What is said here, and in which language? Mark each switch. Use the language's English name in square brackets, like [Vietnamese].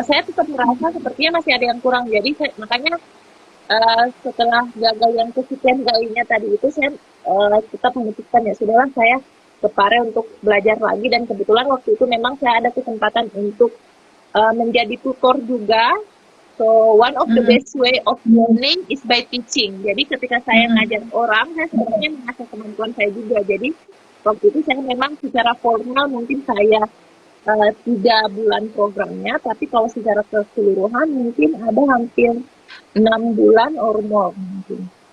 [Indonesian] saya tetap merasa sepertinya masih ada yang kurang. Jadi makanya setelah gagal yang kesekian kalinya tadi itu, saya tetap memutuskan ya sudahlah, saya ke Pare untuk belajar lagi, dan kebetulan waktu itu memang saya ada kesempatan untuk menjadi tutor juga. [English] So one of the Mm-mm. best way of learning is by teaching. [Indonesian] Jadi ketika saya Mm-mm. ngajar orang, saya sebenarnya mengasah kemampuan saya juga. Jadi waktu itu saya memang secara formal mungkin saya 3 bulan programnya, tapi kalau secara keseluruhan mungkin ada hampir 6 bulan or more mungkin.